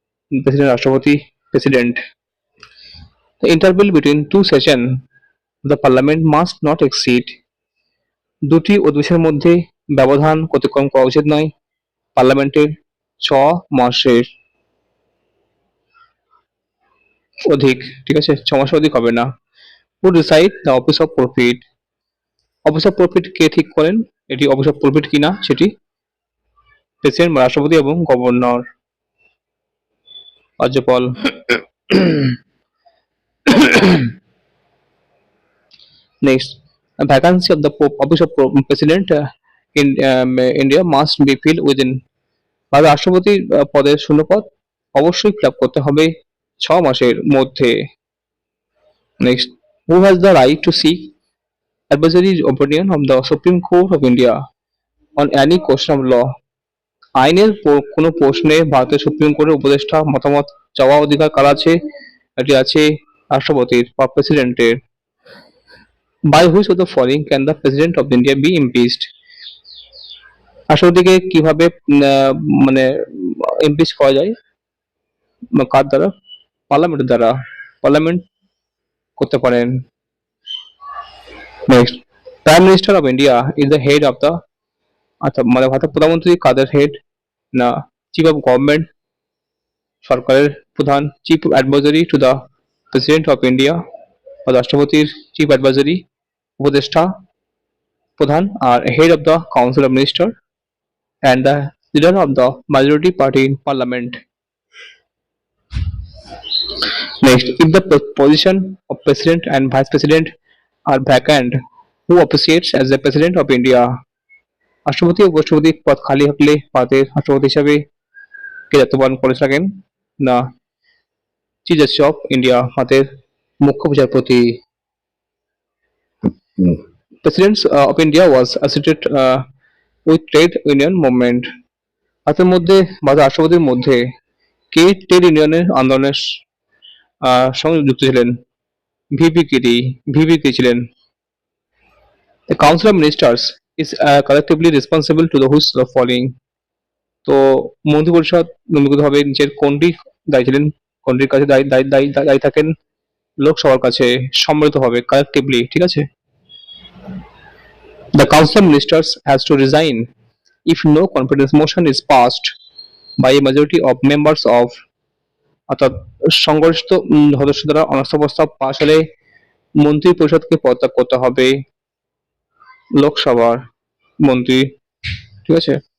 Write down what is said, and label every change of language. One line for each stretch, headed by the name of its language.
Bangla: President, রাষ্ট্রপতি, president.
English: The interval between two sessions of the parliament must not exceed,
Bangla: দুটি অধিবেশনের মধ্যে ব্যবধান অতিক্রম করা উচিত নয় পার্লামেন্টের 6 মাসের অধিক, ঠিক আছে, 6 মাসের অধিক হবে না।
English: Who decide the office of profit?
Bangla: Office of profit কে ঠিক করেন? এটি অফিস অফ প্রফিট কিনা সেটি প্রেসিডেন্ট বা রাষ্ট্রপতি এবং গভর্নর, রাজ্যপাল।
English: Next, a vacancy of the office of president in India must be filled within,
Bangla: ভারতের রাষ্ট্রপতির পদের শূন্যপদ অবশ্যই ফিল আপ করতে হবে 6 মাসের মধ্যে।
English: Next, who has the right to seek advisory opinion of the Supreme Court of India on any question of law?
Bangla: আইনের কোনো প্রশ্নে ভারতের সুপ্রিম কোর্টের উপদেষ্টা মতামত চাওয়া অধিকার কার আছে? এটি আছে রাষ্ট্রপতির বা প্রেসিডেন্টের।
English: By which of the following can the president of India be impeached?
Bangla: রাষ্ট্রপতিকে কিভাবে মানে ইমপিচ করা যায়, কার দ্বারা? পার্লামেন্টের দ্বারা, পার্লামেন্ট করতে পারেন।
English: next, prime minister of India is the head of the,
Bangla: আচ্ছা মানে ভারতের প্রধানমন্ত্রী কাদের হেড?
English: না, chief of government,
Bangla: সরকারের প্রধান,
English: chief advisory to the president of India, রাষ্ট্রপতির chief advisory,
Bangla: উপদেষ্টা প্রধান,
English: আর head of the council of minister and the leader of the majority party in parliament. Next, if the position of president and vice president are vacant, who officiates as the president of India?
Bangla: রাষ্ট্রপতি ও উপরাষ্ট্রপতি পদ খালি হলে ভারতের রাষ্ট্রপতি হিসাবে কে দায়িত্ব পালন করে থাকেন?
English: না, chief justice of India,
Bangla: ভারতের মুখ্য বিচারপতি।
English: President of India was associated with trade union movement.
Bangla: ভারতের মধ্যে, ভারতের রাষ্ট্রপতির মধ্যে কে ট্রেড ইউনিয়নের আন্দোলনের সঙ্গে যুক্ত ছিলেন? ভিপি গিরি, ভিপি গিরি ছিলেন।
English: The Council of Ministers is collectively responsible to the whose the following,
Bangla: তো মন্ত্রিপরিষদ হবে নিচের কোনটি দায়ী ছিলেন, কোনটির কাছে দায়ী থাকেন? লোকসভার কাছে সম্মিলিতভাবে, কালেক্টিভলি, ঠিক আছে।
English: The Council of Ministers has to resign if no confidence motion is passed by a majority of members of,
Bangla: অর্থাৎ সংগঠিত সদস্য দ্বারা অনাস্থা প্রস্তাব পাশ হলে মন্ত্রী পরিষদকে পদত্যাগ করতে হবে, লোকসভার মন্ত্রী, ঠিক আছে।